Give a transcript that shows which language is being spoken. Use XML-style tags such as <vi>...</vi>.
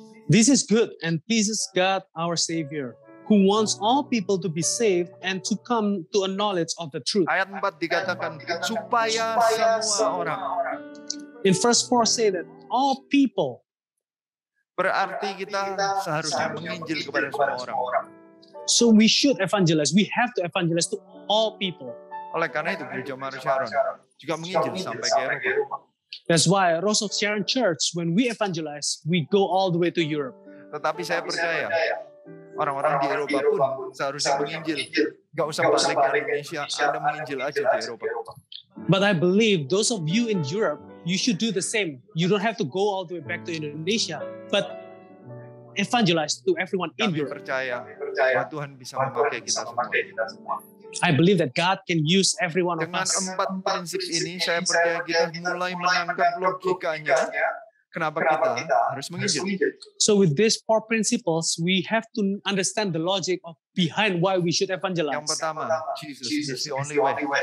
<en>This is good and pleases God our Savior, who wants all people to be saved and to come to a knowledge of the truth.</en> <id>Ayat 4 dikatakan supaya semua orang.</id> <en>In verse 4 say that all people.</en> <id>Berarti kita seharusnya menginjil kepada semua orang.</id> <en>So we should evangelize. We have to evangelize to all people.</en> <id>Oleh karena itu Gereja Mara Sharon juga menginjil sampai ke Eropa.</id> <en>That's why Rose of Sharon Church, when we evangelize, we go all the way to Europe.</en> <id>Tetapi saya percaya orang-orang di Eropa pun seharusnya menginjil. Gak usah balik ke Indonesia, Anda menginjil aja di Eropa.</id> <en>But I believe those of you in Europe, you should do the same. You don't have to go all the way back to Indonesia, but evangelize to everyone in</en> <id>Kami</id> <en>Europe.</en> <id>percaya bahwa Tuhan bisa memakai kita semua.</id> <en>I believe that God can use every one of</en> <id>Dengan</id> <en>us.</en> <id>4 prinsip ini, saya percaya kita mulai menangkap logikanya kenapa kita harus menginjil.</id> <en>So with these 4 principles, we have to understand the logic of behind why we should evangelize.</en> <id>Yang pertama,</id> <en>Jesus is the only way.</en>